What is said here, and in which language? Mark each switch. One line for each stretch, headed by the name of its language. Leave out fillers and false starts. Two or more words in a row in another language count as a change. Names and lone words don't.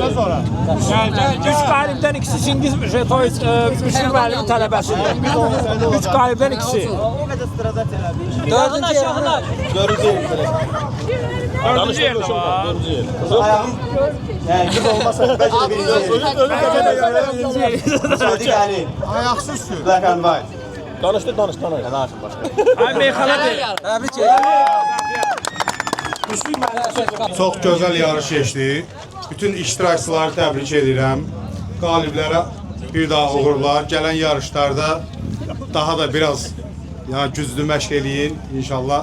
Azerbaijani: Üç qalibdən ikisi Çingiz Jetoviç, Müşfiq müəllimin tələbəsidir. Üç qalibdən ikisi. Dördüncü yer. Dördüncü yer. Dördüncü yerdə var. Dördüncü yer. Biz olmasa bəlkə də birinci yer. Sadiq Əli. Ayaksız sür.
English: Black and white.
Azerbaijani: Danış. Danışın başqa. Ay meyxanadır. Təbrik edirəm. Çox gözəl yarış keçdi. Bütün iştirakçıları təbrik edirəm. Qaliblərə bir daha uğurlar. Gələn yarışlarda daha da biraz güclü məşq eləyin inşallah.